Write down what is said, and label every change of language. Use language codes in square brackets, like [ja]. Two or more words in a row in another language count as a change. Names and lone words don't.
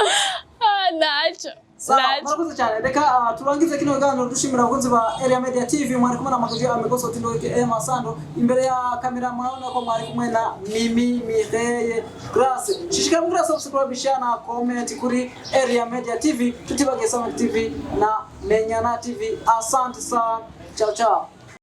[rw] Nacho. Murakoze cyane. Reka turangize kino kiganiro dushimira abakunzi ba Area Media TV. Mwari kumwe na Makuje Amigoso Tindo Masando. Imbere ya kamera mwaona ko mwari kumwe na Mimi Mireye Grace. Shishikara mugira [en] subscribe share comment [rw] kuri Area Media TV. Tutibage Sama TV na Menyana TV. [sw] Asante sana. [it] Ciao ciao.